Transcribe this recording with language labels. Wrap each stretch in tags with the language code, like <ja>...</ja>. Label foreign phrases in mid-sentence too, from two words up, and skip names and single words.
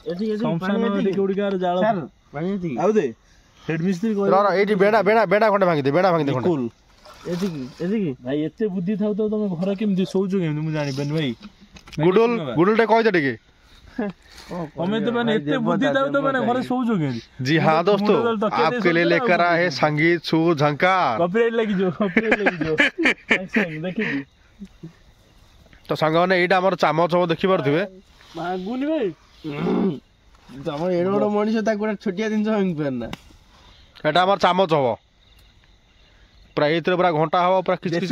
<or>ଏଇଠି ବେଣା ଖଣ୍ଡେ ଭାଙ୍ଗିଦେ ଭାଇ ଏତେ ବୁଦ୍ଧି ଥାଉ ତ ତମେ ଘର କେମିତି ଶୋଉଛ କେମିତି ମୁଁ ଜାଣିପାରୁନି ଭାଇ ଗୁଡୁଲ ଟେ କହିଦେ ଟିକେ ତମେ ତ ମାନେ ଏତେ ବୁଦ୍ଧି ଥାଉ ତ ମାନେ ଘରେ ଶୋଉଛ କେମିତି</or> <hi>जी हाँ दोस्तों आपके लिए लेकर आए हैं संगीत सु झंकार</hi> <or>कॉपीराइट ଲାଗିଯିବ ଦେଖିବି ତ ସାଙ୍ଗମାନେ ଏଇଟା ଆମର ଚାମଚ ହବ ଦେଖିପାରୁଥିବେ ମାଗୁନି ଭାଇ ତମର ଏଡ ବଡ ମଣିଷ ତାକୁ ଗୋଟେ ଛୋଟିଆ ଜିନିଷ ଭାଙ୍ଗି ପାରନା ଏଟା ଆମର ଚାମଚ ହବ ପୁରା ଏଇଥିରେ ପୁରା ଘଣ୍ଟା ହବ ପୁରା କିଛି</or>